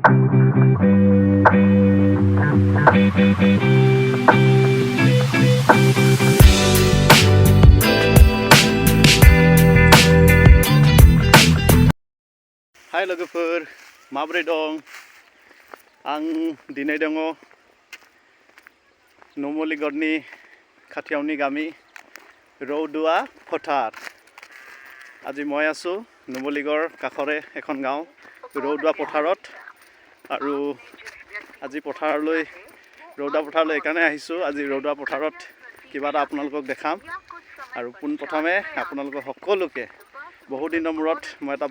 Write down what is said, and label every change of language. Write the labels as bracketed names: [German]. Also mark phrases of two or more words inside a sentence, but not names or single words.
[Bodo] Hai logoफोर माबोरै दं आं दिनै दङ नुमलीगढ़नि खाथियावनि गामि रौदुवा फोथार [Assamese] আজি মই আছো নুমলীগড় কাষৰে এখন গাঁও ৰৌদুৱা পথাৰত আৰু আজি পথাৰলৈ ৰৌদুৱা পথাৰলৈ একাৰণে আহিছো আজি ৰৌদুৱা পথাৰত কিবা এটা আপোনালোকক দেখাম আৰু পোনপ্ৰথমে আপোনালোকক সকলোকে বহু দিনৰ মূৰত মই এটা